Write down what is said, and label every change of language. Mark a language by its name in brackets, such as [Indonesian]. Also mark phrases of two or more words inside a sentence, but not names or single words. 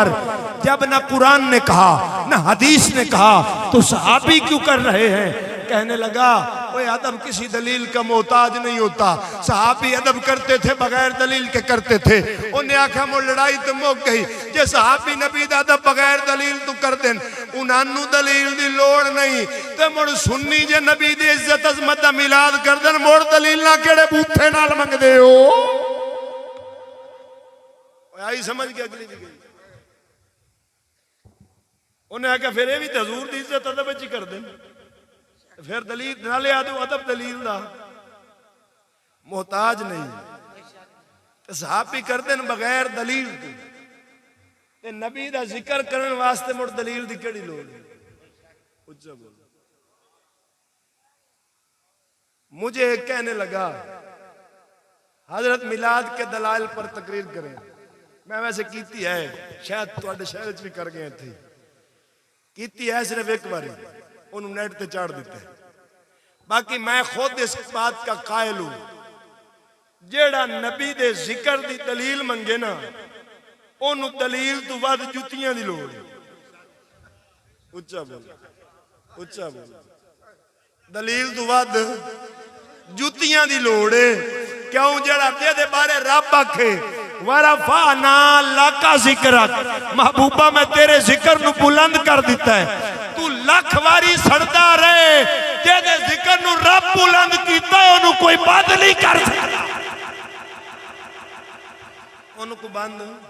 [Urdu] جب نہ قرآن نے کہا نہ حدیث نے کہا تو صحابی کیوں کر رہے ہیں؟ کہنے لگا وہ ادب کسی دلیل کا محتاج نہیں ہوتا، صحابی ادب کرتے تھے بغیر دلیل کے کرتے تھے۔ [Punjabi] انہیں آکھا مو لڑائی تو موک گئی جے صحابی نبی دا ادب بغیر دلیل تو کر دیں، انہوں دلیل دی لوڑ نہیں، تے مڑ سنی جے نبی دی عزت عظمت دا میلاد کر دیں، مڑ دلیل نہ کیڑے بوتھے نال منگ دے ہو۔ آئی سمجھ کے اگلی دی گئی، انہیں آکھا پھر یہ بھی حضور دی عزت ادب ہی کر دیں، پھر دلیل نہ لے آدھو ادب دلیل دا محتاج نہیں، صحابی کر دیں بغیر دلیل تے نبی دا ذکر کرن واسطے مڑ دلیل دی کیڑی لوڑ ہے؟ اچھا بول۔ [Urdu] مجھے ایک کہنے لگا حضرت میلاد کے دلائل پر تقریر کریں، [Punjabi] میں ویسے کیتی ہے، شاید تواڈے شہر وچ بھی کر گئے تھے، کیتی ہے صرف ایک باری، انہوں نیٹ تے چاڑ دیتے ہیں، [Urdu] باقی میں خود اس بات کا قائل ہوں [Punjabi] جیڑا نبی دے ذکر دی دلیل منگے نا انہوں دلیل تو ود جتیاں دی لوڑ ہے۔ اچھا بول، اچھا بول، دلیل تو ود جتیاں دی لوڑ ہے۔ کیوں؟ جیڑا دے بارے رب آکھے [Arabic] وَرَفَعْنَا لَكَ ذِكْرَكَ، [Punjabi] محبوبہ میں تیرے ذکر نو بلند کر دیتا ہے، تو لکھ واری سڑتا رہے، جیدے ذکر نو رب بلند کیتا ہے انہوں کوئی بند نہیں کر سکتا، انہوں کو بند۔